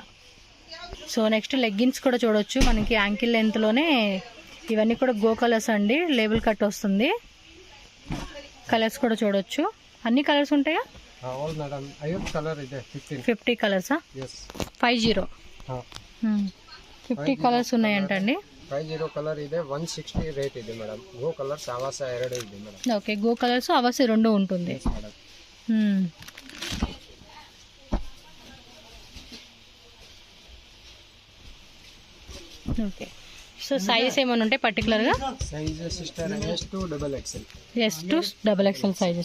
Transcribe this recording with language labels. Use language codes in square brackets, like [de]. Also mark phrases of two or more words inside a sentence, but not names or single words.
[te] సో నెక్స్ట్ లెగ్గిన్స్ కూడా చూడొచ్చు మనకి, యాంకిల్ లెంత్లోనే ఇవన్నీ కూడా గో కలర్స్ అండి, లేబుల్ కట్ వస్తుంది. కలర్స్ కూడా చూడొచ్చు, అన్ని కలర్స్ ఉంటాయా? [en] all madam, 5 colour [kn] ಇದೆ [te] 50 కలర్సా? [en] yes [te] 50 50 కలర్స్ ఉన్నాయంటండి. [kn] 50 కలర్ ಇದೆ, 160 ರೇಟ್ ಇದೆ ಮೇಡಮ್. ಗೋ ಕಲರ್ಸ್ ಆವಾಸ 2 ಇದೆ ಮೇಡಮ್. [te] ఓకే, గో కలర్స్ అవాస 2 ఉంటుంది. మేడం ఓకే, సో సైజ్ ఏమైనా ఉంటాయి పర్టికులర్గా? [en] సైజ్ సిస్టర్ S to XXL. [te] S to XXL సైజెస్.